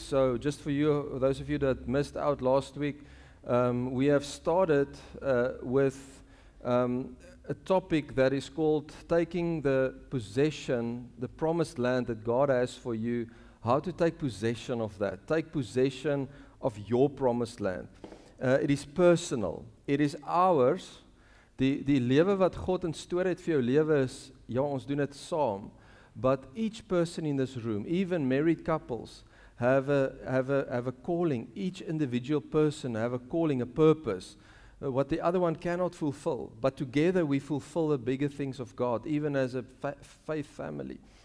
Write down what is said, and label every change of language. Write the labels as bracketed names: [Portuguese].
[English] So just for you, those of you that missed out last week, we have started with a topic that is called taking the possession, the promised land that God has for you, how to take possession of that. Take possession of your promised land. It is personal. It is ours. [Afrikaans] Die lewe wat God in store het vir jou lewe is, ja, ons doen dit saam. [English] But each person in this room, even married couples, have a calling. Each individual person have a calling, a purpose, what the other one cannot fulfill. But together we fulfill the bigger things of God, even as a faith family.